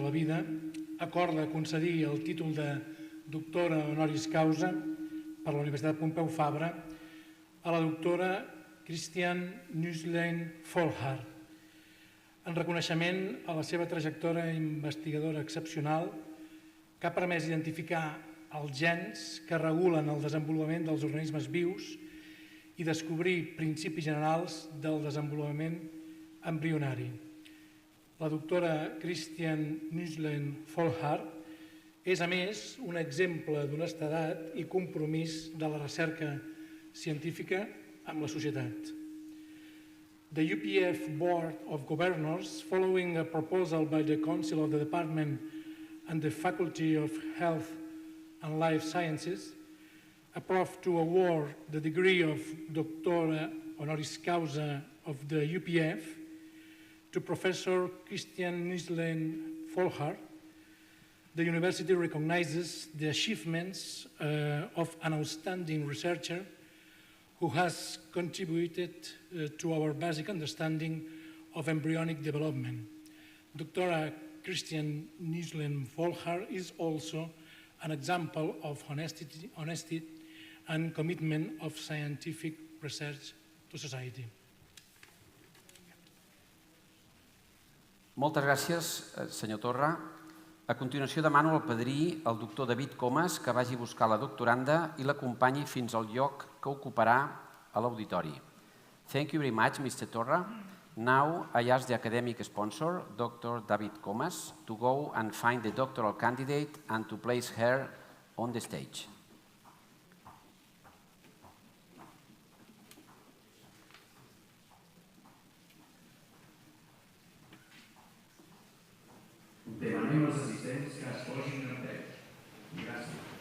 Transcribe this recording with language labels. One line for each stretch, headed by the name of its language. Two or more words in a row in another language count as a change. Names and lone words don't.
Catalan: la Vida, acorda concedir el títol de doctora
Latin: honoris causa
Catalan: per la Universitat Pompeu Fabra a la doctora Christiane Nüsslein-Volhard, en reconeixement a la seva trajectòria investigadora excepcional que ha permès identificar els gens que regulen el desenvolupament dels organismes vius i descobrir principis generals del desenvolupament embrionari. La doctora Christiane Nüsslein-Volhard és, a més, un exemple d'honestedat i compromís de la recerca científica amb la societat.
English: The UPF Board of Governors, following a proposal by the Council of the Department and the Faculty of Health and Life Sciences, approved to award the degree of doctora
Latin: honoris causa
English: of the UPF to Professor Christiane Nüsslein-Volhard. The university recognizes the achievements of an outstanding researcher who has contributed to our basic understanding of embryonic development. Doctora Christiane Nüsslein-Volhard is also an example of honesty and commitment of scientific research to society.
Catalan: Moltes gràcies, senyor Torra. A continuació demano al padrí, el doctor David Comas, que vagi a buscar la doctoranda i l'acompanyi fins al lloc que ocuparà a l'auditori.
English: Thank you very much, Mr. Torra. Now I ask the academic sponsor, Dr. David Comas, to go and find the doctoral candidate and to place her on the stage.
Catalan: Demanem als assistents que es posin en peu. Gràcies.